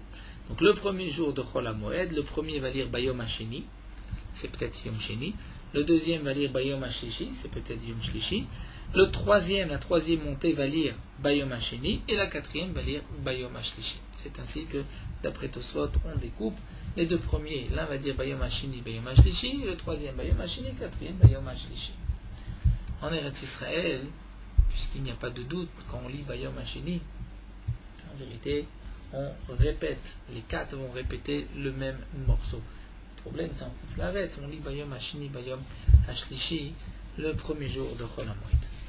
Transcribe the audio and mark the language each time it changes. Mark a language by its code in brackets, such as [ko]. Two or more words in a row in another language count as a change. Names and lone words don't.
[fr] Donc le premier jour de Chol HaMoed, le premier va lire [he] ביום השני, [fr] c'est peut-être [he] יום שני. [fr] Le deuxième va lire [he] ביום השלישי, [fr] c'est peut-être [he] יום שלישי. [fr] La troisième montée va lire [he] ביום השני, [fr] et la 4e va lire [he] ביום השלישי. [fr] C'est ainsi que, d'après Tosfot, on découpe. Les 2 premiers, l'un va dire [he] ביום השני ביום השלישי, [fr] le 3e [he] ביום השני, [fr] le 4e [he] ביום השלישי. [fr] En Eretz Israël, puisqu'il n'y a pas de doute, quand on lit [he] ביום השני, [fr] en vérité, on répète, les 4 vont répéter le même morceau. Le problème, c'est en [he] חוץ לארץ, [fr] on lit [he] ביום השני ביום השלישי, [fr] le premier jour de Chol HaMoed.